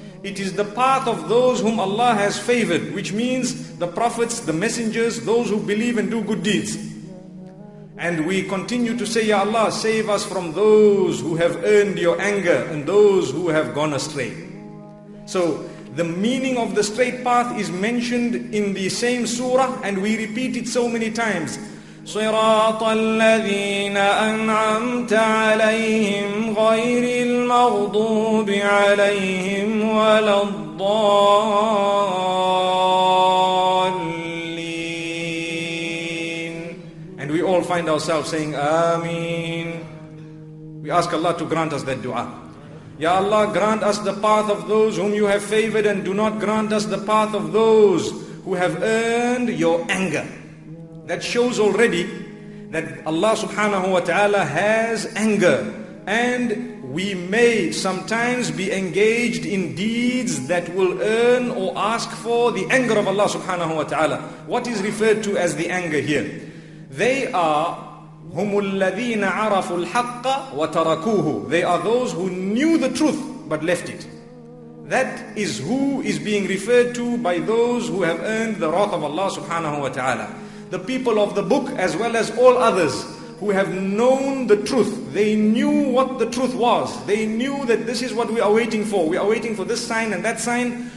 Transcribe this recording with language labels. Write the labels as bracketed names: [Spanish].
[English] It is the path of those whom Allah has favored, which means the prophets, the messengers, those who believe and do good deeds. And we continue to say, Ya Allah, save us from those who have earned your anger and those who have gone astray. So the meaning of the straight path is mentioned in the same surah, and we repeat it so many times. [Arabic] صراط الذين أنعمت عليهم غير المغضوب عليهم ولا الضالين. [English] And we all find ourselves saying Ameen. We ask Allah to grant us that dua. Ya Allah, grant us the path of those whom you have favored, and do not grant us the path of those who have earned your anger. That shows already that Allah subhanahu wa ta'ala has anger, and we may sometimes be engaged in deeds that will earn or ask for the anger of Allah subhanahu wa ta'ala. What is referred to as the anger here? They are [Arabic] هم الذين عرفوا الحق وتركوه. [English] They are those who knew the truth but left it. That is who is being referred to by those who have earned the wrath of Allah subhanahu wa ta'ala. The people of the book as well as all others who have known the truth. They knew what the truth was. They knew that this is what we are waiting for. We are waiting for this sign and that sign.